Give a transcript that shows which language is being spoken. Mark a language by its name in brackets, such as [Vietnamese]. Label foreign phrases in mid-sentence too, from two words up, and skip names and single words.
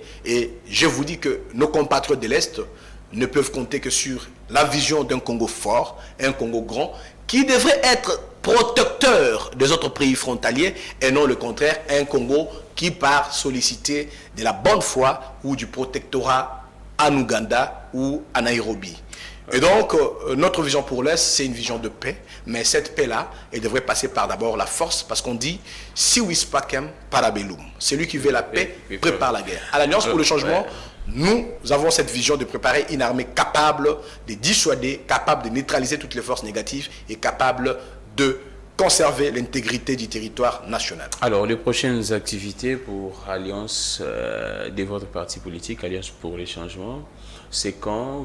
[French] Et je vous dis que nos compatriotes de l'Est ne peuvent compter que sur la vision d'un Congo fort, un Congo grand, qui devrait être protecteur des autres pays frontaliers et non le contraire, un Congo qui part solliciter de la bonne foi ou du protectorat en Ouganda ou à Nairobi. Et donc, notre vision pour l'Est, c'est une vision de paix. Mais cette paix-là, elle devrait passer par d'abord la force, parce qu'on dit « [Latin] Si vis pacem parabellum ». [French] Celui qui veut la paix prépare la guerre. À l'Alliance pour le changement, nous avons cette vision de préparer une armée capable de dissuader, capable de neutraliser toutes les forces négatives et capable de conserver l'intégrité du territoire national. Alors, les prochaines activités pour Alliance de votre parti politique, Alliance pour les changements, c'est quand?